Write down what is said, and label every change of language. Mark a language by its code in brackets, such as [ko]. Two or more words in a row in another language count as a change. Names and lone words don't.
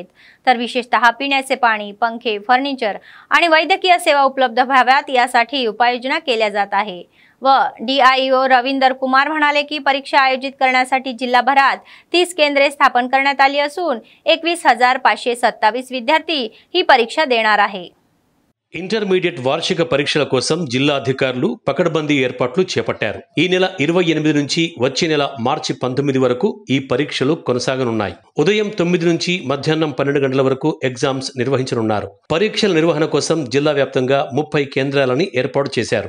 [mr] तर विशेषतः पिण्याचे पाणी, पंखे, फर्निचर आणि वैद्यकीय सेवा उपलब्ध व्हाव्यात यासाठी उपाययोजना केल्या जात आहे. व DIO रवींदर कुमार म्हणाले की परीक्षा आयोजित करण्यासाठी जिल्हाभरात 30 केंद्रे स्थापन करण्यात आली असून 21,527 विद्यार्थी ही परीक्षा देणार आहे. [te] ఇంటర్మీడియట్ వార్షిక పరీక్షల కోసం జిల్లా అధికారులు పకడ్బందీ ఏర్పాట్లు చేపట్టారు. ఈ నెల 28 నుంచి వచ్చే నెల మార్చి 19 వరకు ఈ పరీక్షలు కొనసాగనున్నాయి. ఉదయం 9 నుంచి మధ్యాహ్నం 12 గంటల వరకు ఎగ్జామ్స్ నిర్వహించనున్నారు. పరీక్షల నిర్వహణ కోసం జిల్లా వ్యాప్తంగా 30 కేంద్రాలని ఏర్పాటు చేశారు.